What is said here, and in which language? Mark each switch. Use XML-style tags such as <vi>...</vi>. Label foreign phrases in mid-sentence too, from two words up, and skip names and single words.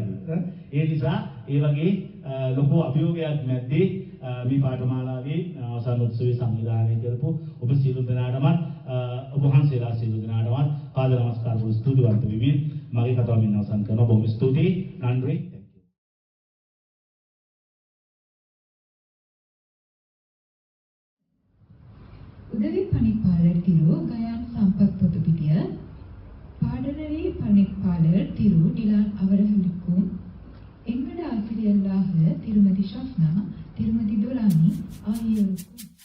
<si>ඒ නිසා ඒ වගේ ලොකු අභියෝගයක් මැද්දේ මේ පාඨමාලාවේ අවසන් උත්සවයේ සංවිධානය කරපු ඔබ සියලු දෙනාටමත් ඔබ වහන්සේලා සියලු දෙනාටමත් පාද නමස්කාර වූ ස්තුතිවන්ත වෙමි. මගේ කතාව මෙන්න අවසන් කරනවා. බොහොම ස්තුතියි. නන්රි.</si> <ta>உதவி பணிப்பாளர் திரு கயான் சம்பத் பொதுப்பிட்டிய பாடநெறி பணிப்பாளர் திரு டிலான் அவர்களுக்கும் எங்கட ஆசிரியர்களாக திருமதி ஷஃப்னா திருமதி துரானி ஆகியோருக்கும்</ta>